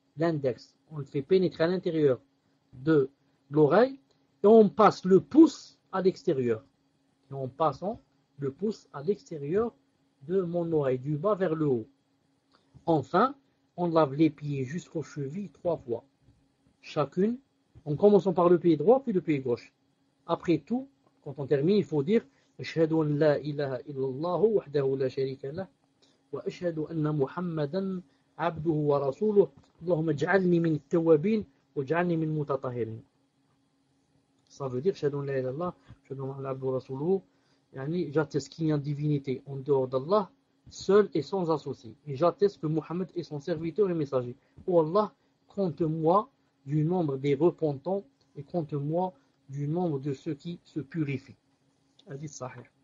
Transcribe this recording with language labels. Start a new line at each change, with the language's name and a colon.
French: L'index, on le fait pénétrer à l'intérieur de l'oreille et on passe le pouce à l'extérieur. Et en passant le pouce à l'extérieur de mon oreille, du bas vers le haut. Enfin, on lave les pieds jusqu'aux chevilles 3 fois. Chacune, en commençant par le pied droit puis le pied gauche. Après tout, quand on termine, il faut dire
Arabic: أشهد أن لا إله إلا الله وحده لا شريك له وأشهد أن محمدا عبده ورسوله اللهم اجعلني من التوابين واجعلني من المتطهرين.
French: Ça veut dire
Arabic: أشهد أن لا إله إلا الله أشهد أن محمدا عبده ورسوله.
French: J'atteste qu'il y a une divinité en dehors d'Allah, seul et sans associé. Et j'atteste que Mohammed est son serviteur et messager. Oh Allah, compte-moi du nombre des repentants et compte-moi du nombre de ceux qui se purifient. Hadith Sahih.